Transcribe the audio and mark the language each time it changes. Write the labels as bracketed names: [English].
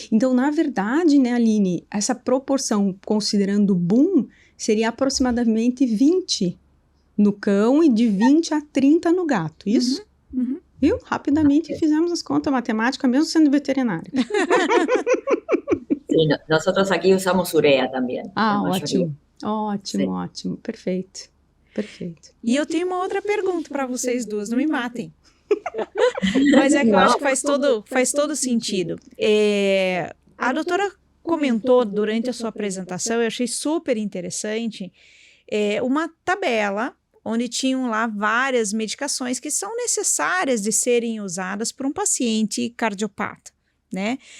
[Portuguese] Então, na verdade, né, Aline, essa proporção, considerando BUM, seria aproximadamente 20 no cão e de 20 a 30 no gato, isso? Uhum. Viu? Rapidamente fizemos as contas matemáticas, mesmo sendo veterinário. [Spanish] Sí, nosotros aquí usamos urea también. Ah, la mayoría. [Portuguese] ótimo, Sim. ótimo. Perfeito. E eu tenho uma outra pergunta para vocês duas, não me matem. Mas é que eu acho que faz todo sentido. A doutora comentou durante a sua apresentação, eu achei super interessante, uma tabela onde tinham lá várias medicações que são necessárias de serem usadas por um paciente cardiopata, né?